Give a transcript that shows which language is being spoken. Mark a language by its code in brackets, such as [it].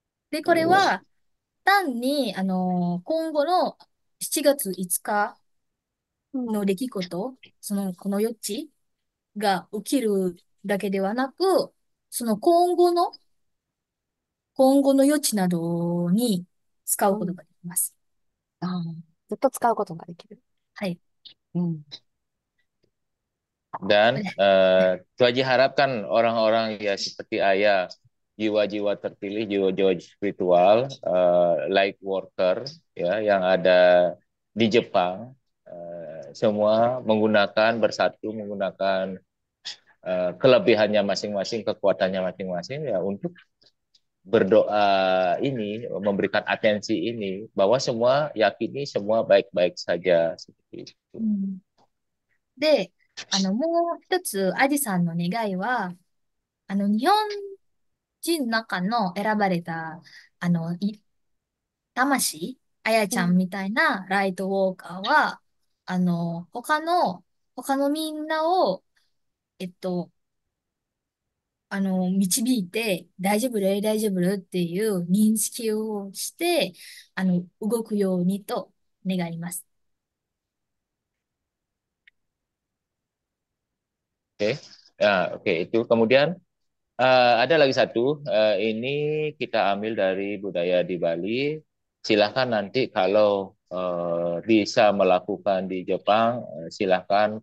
[ja] で、これは、単に、今後の7月5日の出来事、この余地が起きるだけではなく、その今後の余地などに使うことができます。ずっと使うことができる。はい。 [id] dan itu Haji harapkan orang-orang ya seperti ayah jiwa-jiwa terpilih, jiwa-jiwa spiritual, light worker ya yang ada di Jepang, semua bersatu menggunakan kelebihannya masing-masing, kekuatannya masing-masing ya untuk berdoa ini, memberikan atensi ini bahwa semua yakini semua baik-baik saja seperti itu. [ja] うん、で、もう一つ、アジさんの願いは、日本人の中の選ばれた、魂、あやちゃんみたいなライトウォーカーは、あの、他の、他のみんなを、えっと、導いて、大丈夫だよ、大丈夫だよっていう認識をして、動くようにと願います。 [id] Oke, ya, oke itu kemudian ada lagi satu, ini kita ambil dari budaya di Bali. Silahkan nanti kalau bisa melakukan di Jepang, silahkan.